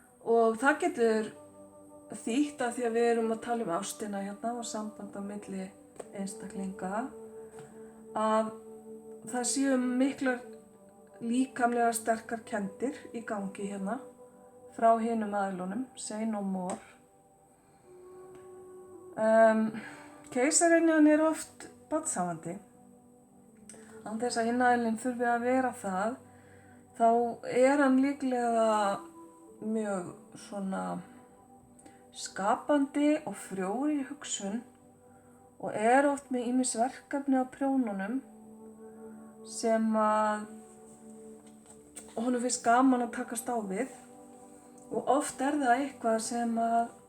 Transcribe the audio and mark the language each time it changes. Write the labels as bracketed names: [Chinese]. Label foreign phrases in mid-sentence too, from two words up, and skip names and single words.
[Icelandic] Og það getur þýtt að því að við erum að tala ástina hérna og samband á milli einstaklinga, að það séu miklar líkamlega sterkar kenndir í gangi hérna frá hinum aðilunum, [English] say no more. [Icelandic] Keisarinn er oft barnshafandi. Án þess að hinn aðilinn þurfi að vera það, þá er hann líklega mjög svona skapandi og frjór í hugsun og er oft með ýmis verkefni á prjónunum sem að honum finnst gaman að takast á við, og oft er það eitthvað sem að